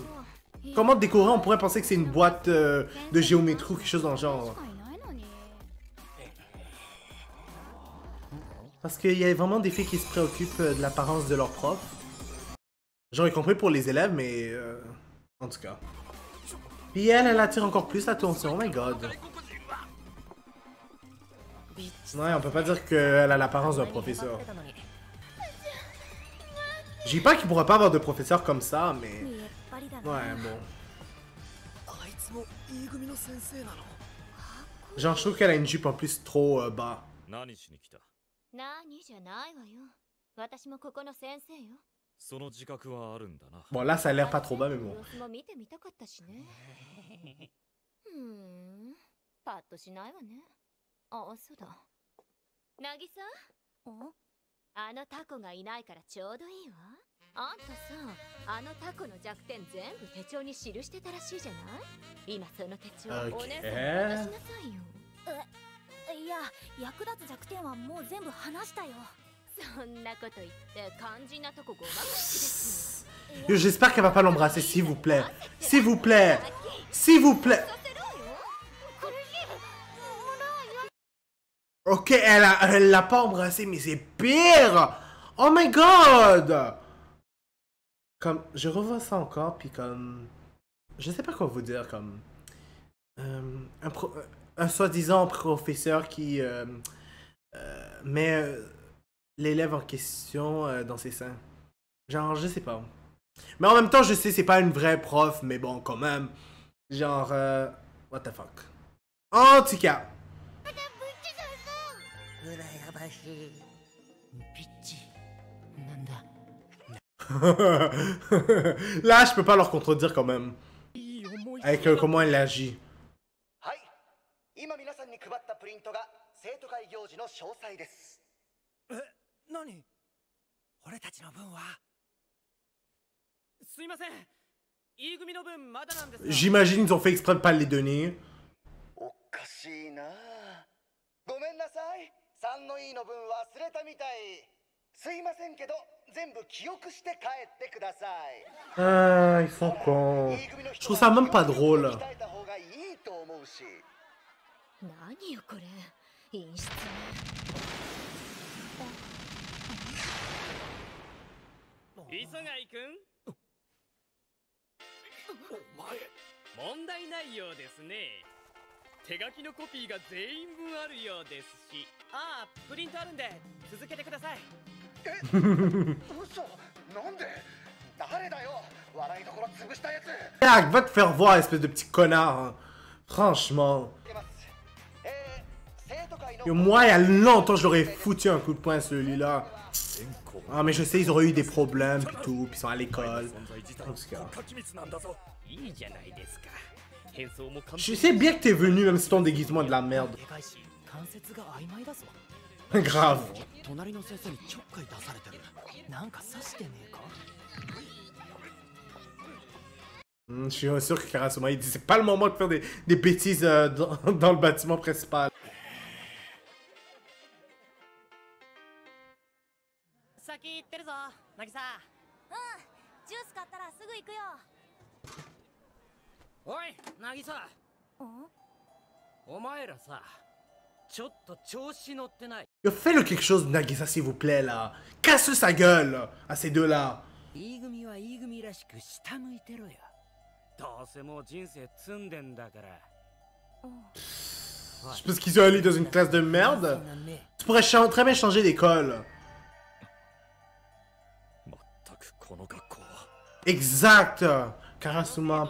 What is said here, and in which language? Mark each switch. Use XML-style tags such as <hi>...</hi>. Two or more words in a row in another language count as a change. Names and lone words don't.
<fr>Comment décorer, on pourrait penser que c'est une boîte de géométrie ou quelque chose dans le genre. Parce qu'il y a vraiment des filles qui se préoccupent de l'apparence de leurs profs. J'aurais compris pour les élèves, mais... en tout cas. Puis elle attire encore plus l'attention,</fr> <en>oh my god.</en> <fr>Ouais, on peut pas dire qu'elle a l'apparence d'un professeur. Je dis pas qu'il pourra pas avoir de professeur comme ça, mais... Ouais, bon. Genre, je trouve qu'elle a une jupe en plus trop bas.</fr> <ja>何じゃないわよ。私もここの先生よ。その自覚はあるんだな。</ja> <fr>Bon, là, ça a l'air pas trop bas, mais bon.</fr> <ja>様子も見てみたかったしね。パッとしないわね。あ、そうだ。渚？あのタコがいないからちょうどいいわ。あんたさ、あのタコの弱点全部手帳に記してたらしいじゃない？今その手帳、お姉さんに渡しなさいよ。いや、役立つ弱点はもう全部話したよ。そんなこと言って肝心なとこごまかしです。</ja> <fr>J'espère qu'elle va pas l'embrasser, s'il vous plaît. S'il vous plaît. S'il vous plaît. Ok, elle l'a pas embrassé, mais c'est pire.</fr> <en>Oh my god.</en> <fr>Comme, je revois ça encore, puis comme... Je sais pas quoi vous dire, comme... un soi-disant professeur qui met l'élève en question dans ses seins. Genre, je sais pas. Mais en même temps, je sais, c'est pas une vraie prof, mais bon, quand même. Genre,</fr> <en>what the fuck.</en> <fr>En tout cas. Là, je peux pas leur contredire quand même. Avec comment elle agit.</fr> <ja>今皆さんに配ったプリントが生徒会行事の詳細です。何？俺たちの分は？すいません。E組の分まだなんですが。</ja> <fr>J'imagine ils ont fait exprès de pas les donner.</fr> <ja>おかしいな。ごめんなさい。3の E の分忘れたみたい。すいませんけど全部記憶して帰ってください。</ja> <fr>Ah, ils sont cons. Je trouve ça même pas drôle.</fr> <ja>何よこれ、陰湿ね。磯貝くん、お前、問題ないようですね。手書きのコピーが全員分あるようですし。ああ、プリントあるんで続けてください。嘘、なんで？誰だよ、笑いどころ潰したやつ。</ja> <fr>Ah, va te faire voir, espèce de petit connard. Hein. Franchement. Et moi, il y a longtemps, je l'aurais foutu un coup de poing celui-là. Ah, mais je sais, ils auraient eu des problèmes, puis tout, puis ils sont à l'école. En tout cas. Je sais bien que t'es venu, même si ton déguisement est de la merde. Grave. Je suis sûr que Karasuma, il dit c'est pas le moment de faire des bêtises dans le bâtiment principal.</fr> <ja>先行ってるぞ、渚。ジュース買ったらすぐ行くよ。おい、渚。お前らさ、ちょっと調子乗ってない。</ja> <fr>Yo, fais-le quelque chose, Nagisa, s'il vous plaît, là. Casse sa gueule à ces deux-là.</fr> <ja>E 組は E組らしく下向いてろよ。どうせもう人生積んでんだから。</ja> <fr>Je pense qu'ils sont allés dans une classe de merde. Tu pourrais très bien changer d'école. Exact, Karasuma.</fr>